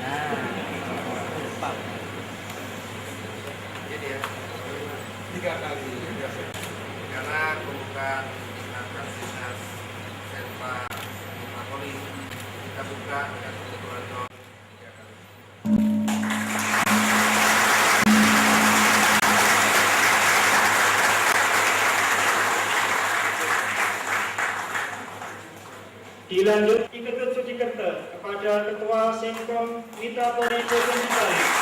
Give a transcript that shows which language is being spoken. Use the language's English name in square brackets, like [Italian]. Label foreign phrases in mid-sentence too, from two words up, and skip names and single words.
[Indonesian] Karena pembukaan aktivitas Senpa Mitra Polri kita buka dengan ketentuan 3 kali. Dilanjut Iketut Sucikerta kepada Ketua Senkom Mitra Polri Provinsi Bali.